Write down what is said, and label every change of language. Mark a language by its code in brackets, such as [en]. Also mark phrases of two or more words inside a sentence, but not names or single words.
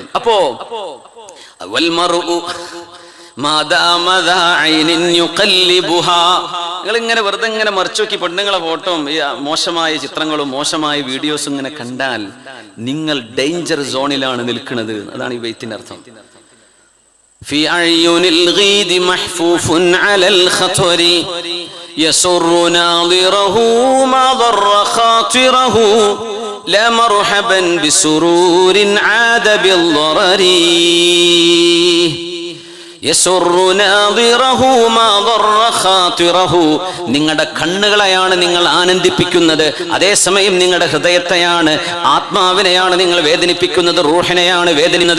[ml] അപ്പോ നിങ്ങൾ ഇങ്ങനെ വെറുതെ ഇങ്ങനെ മറിച്ചു നോക്കി പെണ്ണുങ്ങളെ ഫോട്ടോയും ഈ മോശമായ ചിത്രങ്ങളും മോശമായ വീഡിയോസും ഇങ്ങനെ കണ്ടാൽ നിങ്ങൾ [en] danger zone [ml] നിൽക്കുന്നത്. അതാണ് ഈ ബൈത്തിന്റെ അർത്ഥം. [ar] في عيون الغيد محفوف على الخطر يسر ناظره ما ضر خاطره لا مرحبا بسرور عاد بالضرر [ml] നിങ്ങളുടെ കണ്ണുകളെയാണ് നിങ്ങൾ ആനന്ദിപ്പിക്കുന്നത്, അതേസമയം നിങ്ങളുടെ ഹൃദയത്തെയാണ്, ആത്മാവിനെയാണ് നിങ്ങൾ വേദനിപ്പിക്കുന്നത്, റൂഹിനെയാണ് വേദനിക്കുന്നത്.